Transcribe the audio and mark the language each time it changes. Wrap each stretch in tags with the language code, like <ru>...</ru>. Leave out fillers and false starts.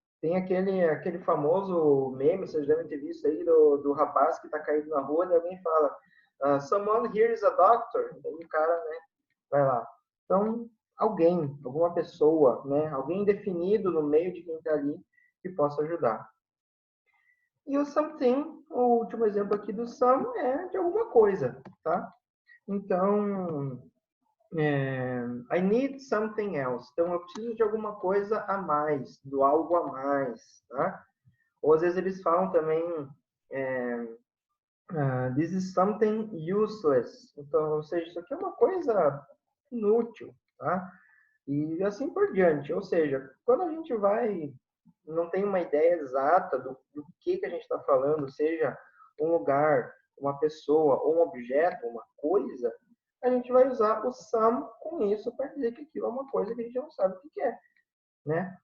<pt>Tem aquele famoso meme, vocês devem ter visto aí, do rapaz que está caído na rua e alguém fala</pt> <en>someone here is a doctor.</en> <pt>Então, o cara, né, vai lá. Então, alguém, alguma pessoa, né, alguém definido no meio de quem está ali que possa ajudar. E o something, o último exemplo aqui do some, é de alguma coisa, tá? Então,</pt> <en>I need something else.</en> <pt>Então, eu preciso de alguma coisa a mais, do algo a mais, tá? Ou às vezes eles falam também,</pt> <en>this is something useless.</en> <pt>Então, ou seja, isso aqui é uma coisa inútil, tá? E assim por diante. Ou seja, quando a gente não tem uma ideia exata do que a gente está falando, seja um lugar, uma pessoa, ou um objeto, uma coisa, a gente vai usar o some com isso para dizer que aquilo é uma coisa que a gente não sabe o que é. Né?</pt>